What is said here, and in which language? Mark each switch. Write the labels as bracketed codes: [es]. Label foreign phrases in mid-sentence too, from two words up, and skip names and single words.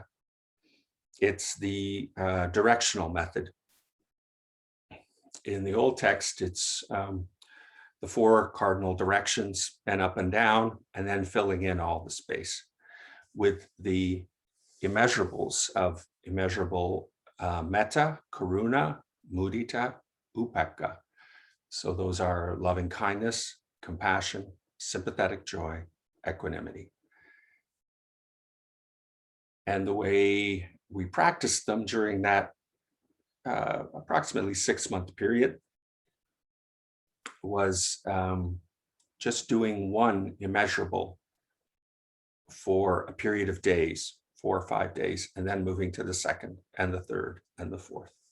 [en] It's the directional method. In the old text, it's the four cardinal directions, and up and down, and then filling in all the space with the immeasurables of immeasurable [pi] metta, karuna, mudita, upekkha. [en] So those are loving kindness, compassion, sympathetic joy, equanimity. And the way we practiced them during that approximately 6-month period was just doing one immeasurable for a period of days, 4 or 5 days, and then moving to the second and the third and the fourth.